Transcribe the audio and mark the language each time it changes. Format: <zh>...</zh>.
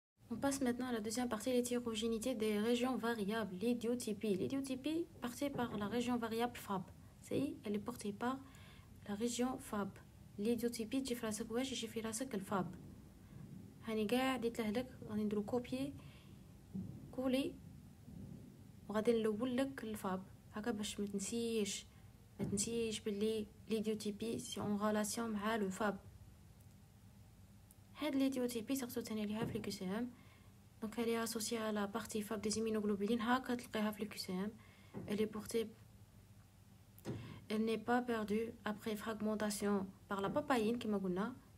<fr>On passe maintenant à la deuxième partie, l'hétérogénéité des régions variables, l'idiotypie. L'idiotypie portée par la région variable FAB. Elle est portée par la région FAB. L'idiotypie, j'ai fait la seconde, j'ai fait la seconde FAB.</fr> <ar>هاني قاع ديت له لك غادي نديرو كوبي كولي وغادي نلول لك الفاب هكا باش ما تنسيش باللي ليديوتيبي سي اون ريلاسيون مع لو فاب. هاد ليديوتيبي سقسو ثاني ليها في الكسام دونك</ar> <fr>elle est associée à la partie fab des immunoglobulines.</fr> <ar>هكا تلقيها في الكسام.</ar> <fr>Elle est portée, elle n'est pas perdue après fragmentation par la papaïne</fr> <ar>كما قلنا.</ar>